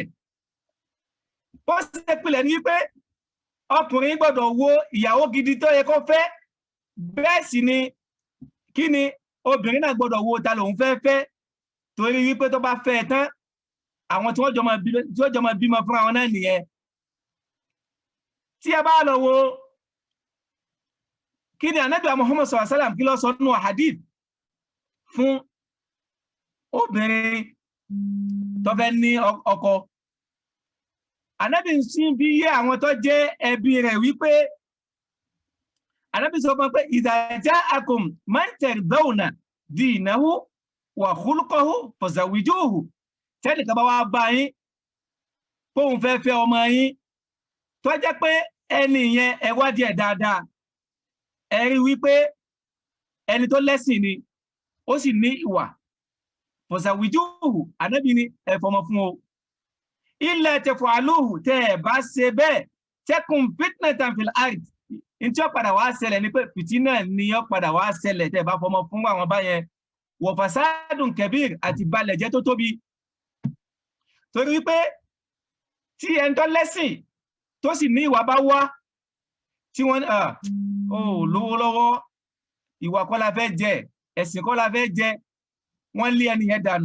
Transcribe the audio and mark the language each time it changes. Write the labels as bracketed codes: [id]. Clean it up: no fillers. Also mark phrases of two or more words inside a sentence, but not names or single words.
[yo] Ó sì pilẹ̀ ní wípé ọkùnrin gbọ́dọ̀ wo ìyàwó gidi tó yẹ kó fẹ́ bẹ́ẹ̀ sì ni kí ni obìnrin náà gbọ́dọ̀ wo ta lòun fẹ́ fẹ́ torí wípé tó bá fẹ́ tán àwọn tí wọ́n jọ máa bímọ fún àwọn náà nìyẹn. tí a bá lọ wo kí ni Ànábì Muhammad [ar] صلى الله عليه وسلم [yo] kí ló sọ nínú hadith fún obìnrin tó fẹ́ ní ọkọ. Ànábì sì ń fi yé àwọn tó jẹ́ ẹbí rẹ̀ wípé Ànábì sọ fún pé [ar] إذا جاءكم من ترضون دينه وخلقه فزوجوه. [yo] Tẹ́nìkan bá wá bá yín kóun fẹ́ fẹ́ ọmọ yín tó jẹ́ pé ẹni yẹn ẹ wádìí ẹ̀ dáadáa, ẹ rí wípé ẹni tó lẹ́sìn ni ó sì ní ìwà, fazawwijuhu, Ànábì ní ẹ fọmọ fún o. [ar] إلا تفعلوه [yo] tẹ́ ẹ bá ṣe bẹ́ẹ̀ [ar] تكن فتنة في الأرض, [yo] ntí ó padà wá ṣẹlẹ̀ ní pé fìtínà ni ó padà wá ṣẹlẹ̀ tẹ́ ẹ bá fọmọ fún àwọn báyẹn, [ar] وفساد كبير, [yo] àti balẹ̀ jẹ́ tó tóbi. Torí wípé tí ẹni tó lẹ́sìn tó sì ní ìwà bá wá tí wọ́n lówó lọ́wọ́, ìwà kọ́ la fẹ́ jẹ, ẹ̀sìn kọ́ la fẹ́ jẹ, wọ́n lé ẹni yẹn dànù.